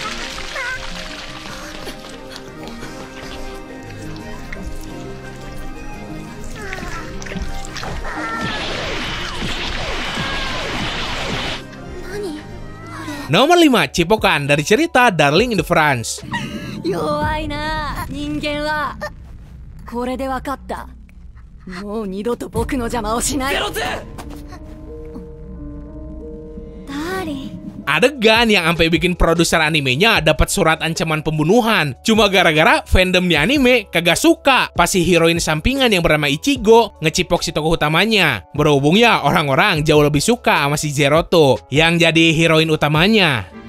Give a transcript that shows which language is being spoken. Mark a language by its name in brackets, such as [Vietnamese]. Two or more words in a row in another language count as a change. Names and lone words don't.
[Indonesian] Nomor 5, cipokan dari cerita Darling in the France. [Japanese] 弱いな人間はこれで分かったもう二度と僕の邪魔をしないダーリン [Indonesian] Adegan yang sampai bikin produser animenya dapat surat ancaman pembunuhan cuma gara-gara fandom di anime kagak suka pas si heroin sampingan yang bernama Ichigo ngecipok si tokoh utamanya. Berhubung ya orang-orang jauh lebih suka sama si Zeroto yang jadi heroin utamanya.